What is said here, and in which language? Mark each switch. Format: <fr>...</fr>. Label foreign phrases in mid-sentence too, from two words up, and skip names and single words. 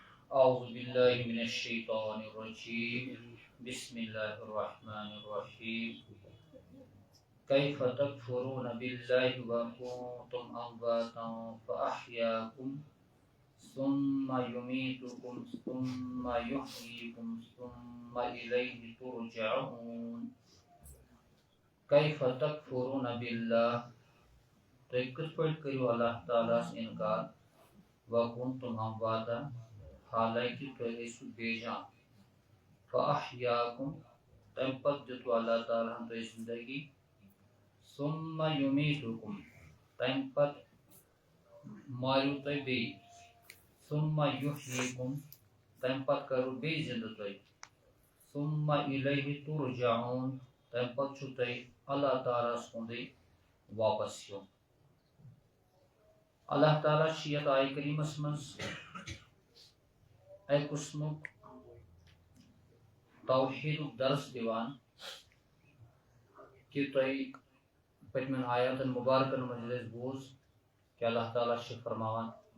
<ar>أعوذ بالله من الشيطان الرجيم بسم الله الرحمن الرحيم كيف تكفرون بالله وكنتم أمواتا فأحياكم ثم يميتكم ثم يحييكم ثم إليه ترجعون كيف تكفرون بالله</ar> <ks>تو کس پٲٹھۍ کٔرِو اللہ تعالیٰ ہس انکار</ks> <ar>وَكُنتُمْ أَمْوَاتًا</ar> <ks>حالانکہ تُہۍ ٲسِو بے جان فَأَحْيَاكُمْ تَمہِ پتہٕ دِتوٕ اللہ تعالیٰ ہن تۄہہِ زندگی</ks> <ar>ثُمَّ يُمِيتُكُمْ</ar> <ks>تَمہِ پتہٕ ماریو تۄہہِ بیٚیہِ</ks> <ar>ثُمَّ يُحْيِيكُمْ</ar> <ks>تَمہِ پتہٕ کَرو بیٚیہِ زندٕ تۄہہِ</ks> <ar>ثُمَّ إِلَيْهِ تُرْجَعُونَ</ar> <ks>تَمہِ پتہٕ چھُو تۄہہِ اللہ تعالیٰ ہس کُنٕے واپس یُن اللہ تعالیٰ چھِ یتھ آیہِ کریٖمس منٛز اکہِ قٕسمُک توحیٖدُک درس دِوان کہِ تۄہہِ پٔتمٮ۪ن آیاتن مُبارکن منٛز ییٚلہِ اَسہِ بوٗز کہِ اللہ تعالیٰ چھِ فرماوان</ks>